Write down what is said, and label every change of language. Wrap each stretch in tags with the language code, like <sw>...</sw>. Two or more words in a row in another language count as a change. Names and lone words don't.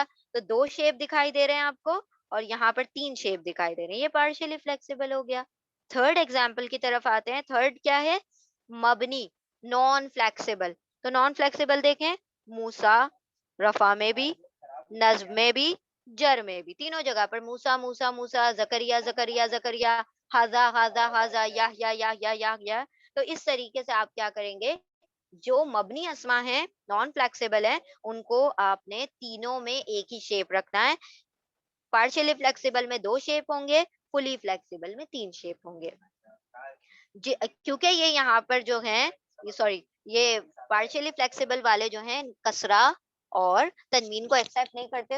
<ur>تو دو شیپ دکھائی دے رہے ہیں آپ کو، اور یہاں پر تین شیپ دکھائی دے رہے ہیں. یہ</ur> <en>partially flexible</en> <ur>ہو گیا.</ur> <en>third example</en> <ur>کی طرف آتے ہیں. تھرڈ کیا ہے؟ مبنی</ur> <en>non flexible.</en> <ur>تو</ur> <en>non flexible</en> <ur>دیکھیں، موسا، رفع میں بھی، نصب میں بھی، جر میں بھی، تینوں جگہ پر موسا موسا موسا، زکریا زکریا زکریا، ہاضا ہاضا ہاضا، یا. تو اس طریقے سے آپ کیا کریں گے؟ جو مبنی اسما ہیں،</ur> <en>non flexible</en> <ur>ہیں، ان کو آپ نے تینوں میں ایک ہی شیپ رکھنا ہے.</ur> <en>partially flexible</en> <ur>میں دو شیپ ہوں گے،</ur> <en>fully flexible</en> <ur>میں تین شیپ ہوں گے. کیونکہ یہ یہاں پر جو ہیں، یہ</ur> <en>partially flexible</en> <ur>والے جو ہیں کسرہ اور تنوین کو ایکسپٹ نہیں کرتے.</ur>